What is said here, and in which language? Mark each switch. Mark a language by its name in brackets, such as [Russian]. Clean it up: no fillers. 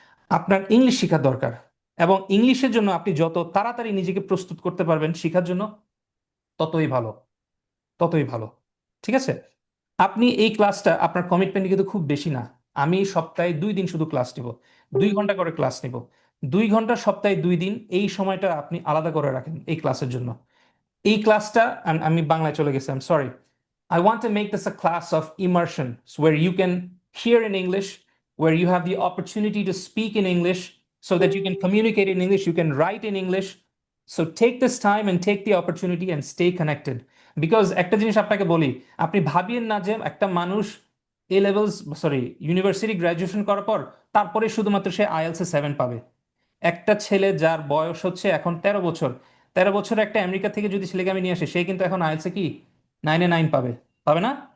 [Bangla] আপনার ইংলিশ শেখা দরকার এবং ইংলিশের জন্য আপনি যত তাড়াতাড়ি নিজেকে প্রস্তুত করতে পারবেন শেখার জন্য ততই ভালো ততই ভালো ঠিক আছে আপনি এই ক্লাসটা আপনার কমিটমেন্ট কিন্তু খুব বেশি না আমি সপ্তাহে 2 দিন শুধু ক্লাস নিব 2 ঘন্টা করে ক্লাস নিব 2 ঘন্টা সপ্তাহে 2 দিন এই সময়টা আপনি আলাদা করে রাখেন এই ক্লাসের জন্য এই ক্লাসটা আমি বাংলায় চলে গেছি [English] I am sorry I want to make this a class of immersion so where you can hear in English, where you have the opportunity to speak in English so that you can communicate in English, you can write in English. So take this time and take the opportunity and stay connected. [Bangla] Because একটা জিনিস আপনাকে বলি আপনি ভাবিয়েন না যে একটা মানুষ এ levels sorry university graduation করার পর তারপরে শুধুমাত্র সে আইএলটিএস 7 পাবে একটা ছেলে যার বয়স হচ্ছে এখন 13 বছর 13 বছর একটা আমেরিকা থেকে যদি ছেলেকে আমি নিয়ে আসি সে কিন্তু এখন আইএলটিএস কি 9 পাবে পাবে না